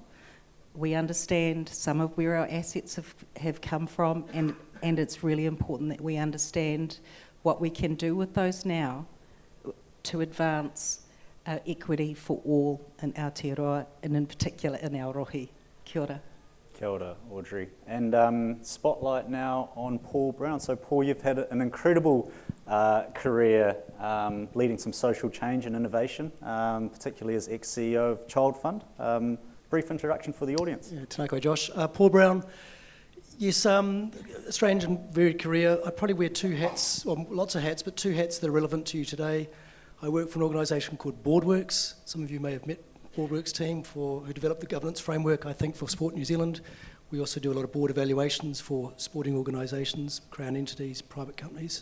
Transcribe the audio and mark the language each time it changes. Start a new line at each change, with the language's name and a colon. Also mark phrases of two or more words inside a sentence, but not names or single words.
English: We understand some of where our assets have come from, and it's really important that we understand what we can do with those now to advance equity for all in Aotearoa, and in particular in our rohi.
Māori: Kia ora. Kia ora, Audrey.
English: And spotlight now on Paul Brown. So Paul, you've had an incredible career leading some social change and innovation, particularly as ex-CEO of Child Fund. Brief introduction for the audience. Yeah,
Māori: tēnā koe, Josh.
English: Paul Brown. Yes, a strange and varied career. I probably wear two hats, well, lots of hats, but two hats that are relevant to you today. I work for an organisation called BoardWorks. Some of you may have met BoardWorks team who developed the governance framework, I think, for Sport New Zealand. We also do a lot of board evaluations for sporting organisations, Crown entities, private companies.